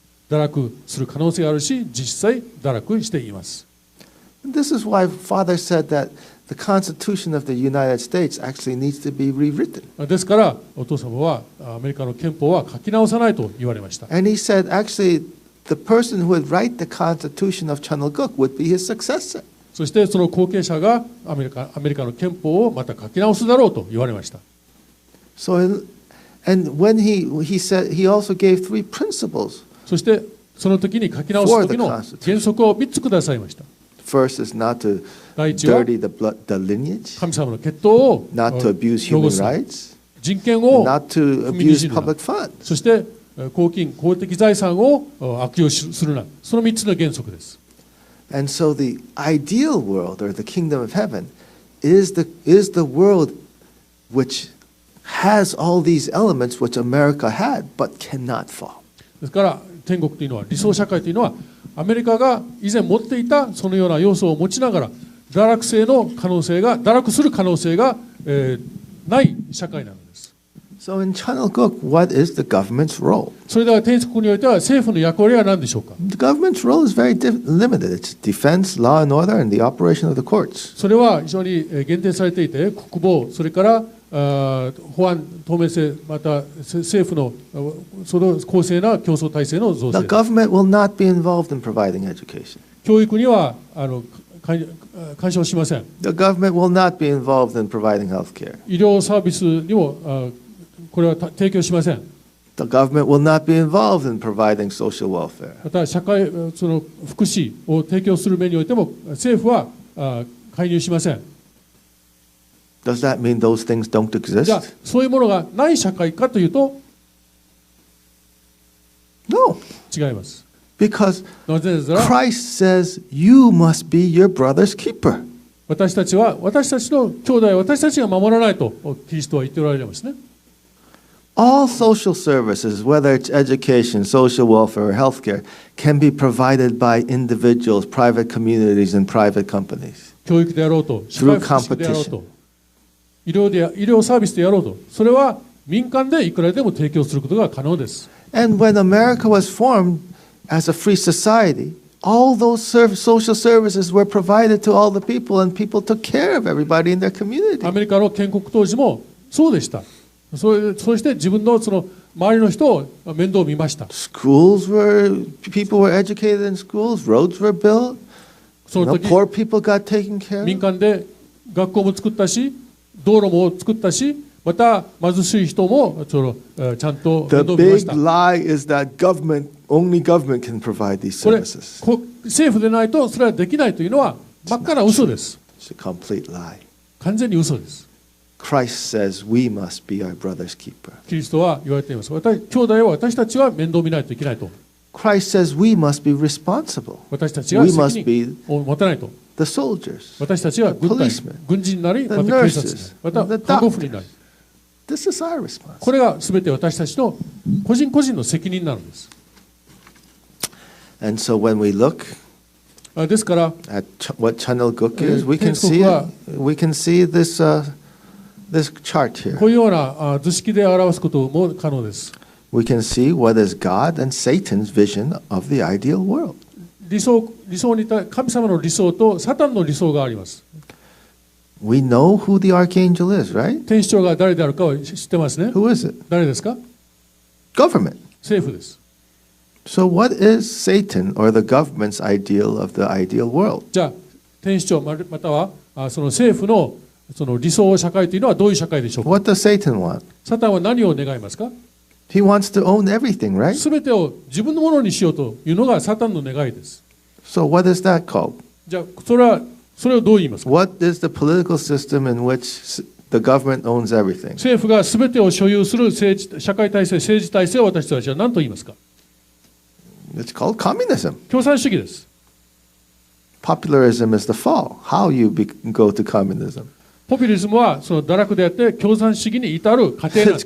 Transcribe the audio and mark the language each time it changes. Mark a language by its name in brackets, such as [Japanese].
[Japanese] 堕落する可能性があるし、実際堕落しています。 [English] This is why Father said that the Constitution of the United States actually needs to be rewritten. [Japanese] ですからお父様はアメリカの憲法は書き直さないと言われました。 [English] And he said actually the person who would write the Constitution of Chanelguk would be his successor. [Japanese] そしてその後継者がアメリカの憲法をまた書き直すだろうと言われました。 [English] So and when he said he also gave 3 principles. [Japanese] そしてその時に書き直す時の原則を3つくださいました。 [English] First is not to [Japanese] 第一は [English] dirty the lineage, [Japanese] 神様の血統を [English] not to abuse human rights, [Japanese] 人権を [English] not to abuse public funds. [Japanese] そして公的財産を悪用するな。その3つの原則です。 [English] And so the ideal world or the kingdom of heaven is the world which has all these elements which America had but cannot fall. [Japanese] ですから天国というのは理想社会というのはアメリカが以前持っていたそのような要素を持ちながら堕落する可能性が、ない社会なのです。 [English] So in Chanelguk, what is the government's role? [Japanese] それでは天国においては政府の役割は何でしょうか？ [English] The government's role is very limited. It's defense, law and order, and the operation of the courts. [Japanese] それは非常に限定されていて、国防、それから保安、透明性、また政府のその公正な競争体制の造成。 [English] The government will not be involved in providing education. [Japanese] 教育には干渉しません。 [English] The government will not be involved in providing health care. [Japanese] 医療サービスにもこれは提供しません。 [English] The government will not be involved in providing social welfare. [Japanese] また社会その福祉を提供する面においても政府は介入しません。 [English] Does that mean those things don't exist? [Japanese] じゃあそういうものがない社会かというと [English] No. [Japanese] 違います。 [English] Because [Japanese] なぜなら [English] Christ says you must be your brother's keeper. [Japanese] 私たちの兄弟は私たちが守らないとキリストは言っておられますね。 [English] All social services, whether it's education, social welfare, or healthcare, can be provided by individuals, private communities, and private companies. [Japanese] 教育であろうと、社会福祉であろうと、医療サービスでやろうと、それは民間でいくらでも提供することが可能です。 [English] And when America was formed as a free society, all those social services were provided to all the people, and people took care of everybody in their community. [Japanese] アメリカの建国当時もそうでした。そうして自分のその周りの人を面倒を見ました。 [English] People were educated in schools, roads were built, poor people got taken care of. [Japanese] 民間で学校も作ったし、道路も作ったし、また貧しい人もちゃんと面倒を見ました。 [English] The big lie is that only government can provide these services. [Japanese] 政府でないとそれはできないというのは真っ赤な嘘です。 [English] It's a complete lie. [Japanese] 完全に嘘です。 [English] Christ says we must be our brother's keeper. [Japanese] キリストは言われています。兄弟は私たちは面倒を見ないといけないと。 [English] Christ says we must be responsible. [Japanese] 私たちが責任を持たないと。 [English] The soldiers, [Japanese] 私たちは軍人になり、また警察、また看護婦になり。 [English] This is our responsibility. [Japanese] これがすべて私たちの個人個人の責任なのです。 [English] And so when we look [Japanese] ですから、 [English] at what Chanel Guk is, we can see this chart here. [Japanese] こういうような図式で表すことも可能です。 [English] We can see what is God and Satan's vision of the ideal world. [Japanese] 理想に神様の理想とサタンの理想があります。 [English] We know who the archangel is, right? [Japanese] 天使長が誰であるかを知ってますね。 [English] Who is it? [Japanese] 誰ですか？ [English] Government. [Japanese] 政府です。 [English] So what is Satan or the government's ideal of the ideal world? [Japanese] じゃあ天使長またはその政府のその理想社会というのはどういう社会でしょうか？ [English] What does Satan want? [Japanese] サタンは何を願いますか？ [English] He wants to own everything, right? [Japanese] すべてを自分のものにしようというのがサタンの願いです。 [English] So what is that called? [Japanese] じゃあそれをどう言いますか？ [English] What is the political system in which the government owns everything? [Japanese] 政府がすべてを所有する社会体制、政治体制を私たちは何と言いますか？ [English] It's called communism. [Japanese] 共産主義です。 [English] Popularism is the fall. How you go to communism? [Japanese] ポピュリズムはその堕落であって共産主義に至る過程なんです。